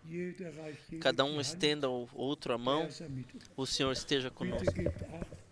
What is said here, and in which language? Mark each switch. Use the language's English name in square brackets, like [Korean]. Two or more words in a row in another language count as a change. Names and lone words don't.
[German] jeder reicht jedem [Portuguese] cada [German] die Hand, [Portuguese] estenda ao outro a mão, [German] er sei mit uns. [Portuguese] o Senhor esteja [German] Bitte [Portuguese] conosco. [German] gebt Acht,